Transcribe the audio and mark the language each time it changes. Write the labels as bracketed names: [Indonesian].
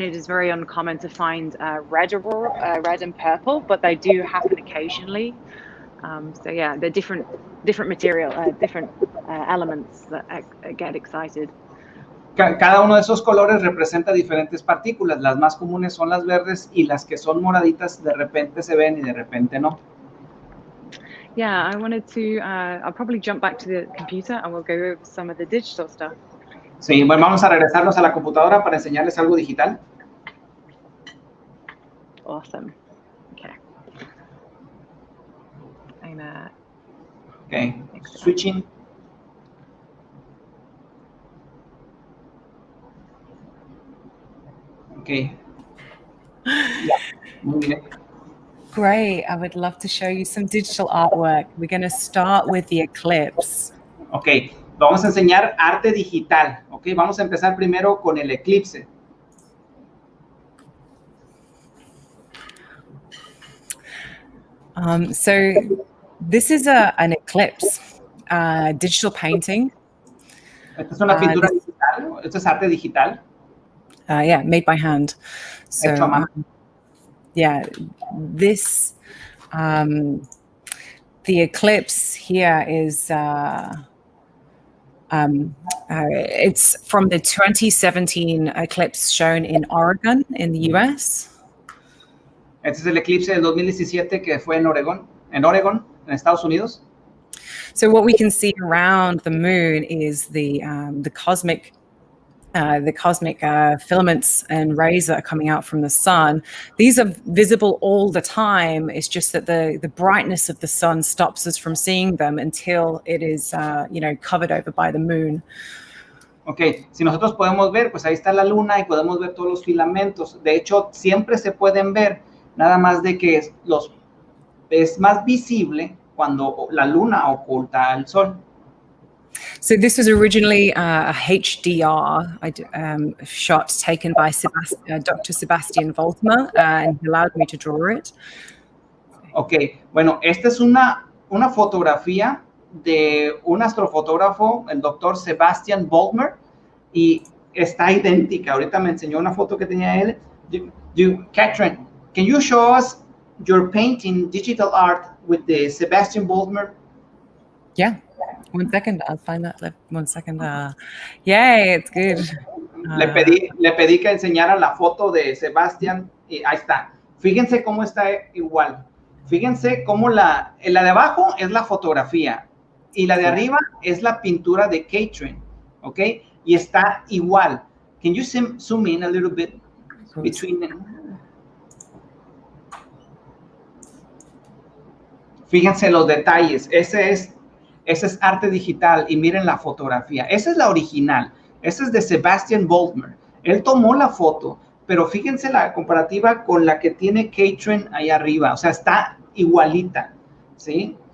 [English] It is very uncommon to find red aurora, red and purple, but they do happen occasionally. So yeah, they're different material, different elements that get excited. [Spanish] Cada uno de esos colores representa diferentes partículas. Las más comunes son las verdes y las que son moraditas de repente se ven y de repente no. [English] Yeah, I wanted to, I'll probably jump back to the computer and we'll go over some of the digital stuff. [Spanish] Sí, bueno, vamos a regresarnos a la computadora para enseñarles algo digital. [English] Awesome. Okay. Okay, switching. [Spanish] Okay. Yeah, muy bien. [English] Great. I would love to show you some digital artwork. We're going to start with the eclipse. [Spanish] Ok, vamos a enseñar arte digital. Ok, vamos a empezar primero con el eclipse. [English] So this is an eclipse, digital painting. [Spanish] Esta es una pintura digital. Esto es arte digital. [English] Yeah, made by hand. So, [Spanish] Hecho a mano. [English] Yeah, this, the eclipse here is, it's from the 2017 eclipse shown in Oregon in the US. [Spanish] Este es el eclipse del 2017 que fue en Oregon, en Estados Unidos. [English] So what we can see around the moon is the cosmic filaments and rays that are coming out from the sun. These are visible all the time. It's just that the brightness of the sun stops us from seeing them until it is, covered over by the moon. [Spanish] Ok, si nosotros podemos ver, pues ahí está la luna y podemos ver todos los filamentos. De hecho, siempre se pueden ver, nada más de que es más visible cuando la luna oculta al sol. [English] So this was originally a HDR shot taken by Dr. Sebastian Voltmer, and he allowed me to draw it. [Spanish] Ok, bueno, esta es una fotografía de un astrofotógrafo, el doctor Sebastian Voltmer, y está idéntica. Ahorita me enseñó una foto que tenía él. [English] Cathrin, can you show us your painting, digital art, with the Sebastian Voltmer? Yeah. 1 second, I'll find that. 1 second. Yay, it's good. [Spanish] Le pedí que enseñara la foto de Sebastian y ahí está. Fíjense cómo está igual. Fíjense cómo la de abajo es la fotografía y la de arriba es la pintura de Cathrin, ¿ok? Y está igual. [English] Can you zoom in a little bit between them? [Spanish] Fíjense los detalles. Ese es ese es arte digital y miren la fotografía. Esa es la original. Esa es de Sebastian Boldmer. Él tomó la foto, pero fíjense la comparativa con la que tiene Cathrin ahí arriba. O sea, está igualita, ¿sí?